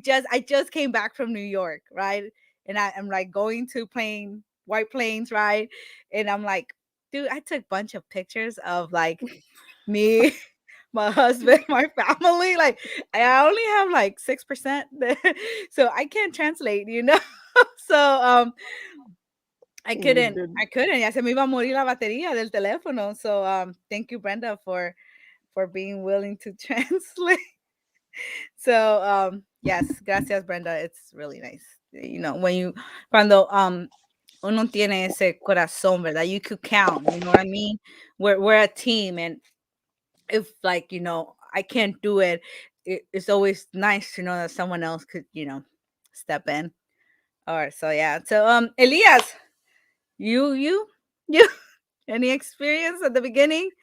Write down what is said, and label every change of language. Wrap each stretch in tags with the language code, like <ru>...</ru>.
<en>I just came back from New York, right? And I'm like going to White Plains, right? And I'm like, dude, I took a bunch of pictures of like me, my husband, my family. Like I only have like 6% there, so I can't translate, you know. So I couldn't.</en> <es>Ya se me iba a morir la batería del teléfono.</es> <en>So thank you, Brenda, for being willing to translate. So yes,</en> <es>gracias, Brenda.</es> <en>It's really nice. You know,</en> <es>cuando uno tiene ese corazón, ¿verdad?</es> <en>You could count, you know what I mean? We're a team, and if like, you know, I can't do it, it's always nice to know that someone else could, you know, step in. All right, so yeah. So Elias, you any experience at the beginning?</en>